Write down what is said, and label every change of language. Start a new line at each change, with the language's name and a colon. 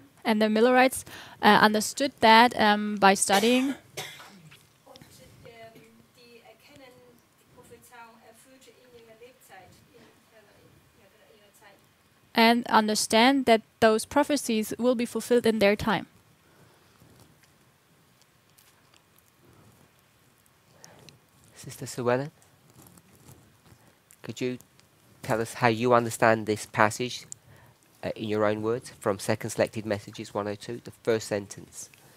English: And the Millerites understood that by studying,
German: Und die erkennen, die Prophezeiung erfüllte in ihrer Lebzeit, in ihrer Zeit.
English: and understand that those prophecies will be fulfilled in their time. Sister Suellen, could you tell us how you understand this passage in your own words from Second Selected Messages 102, the first sentence?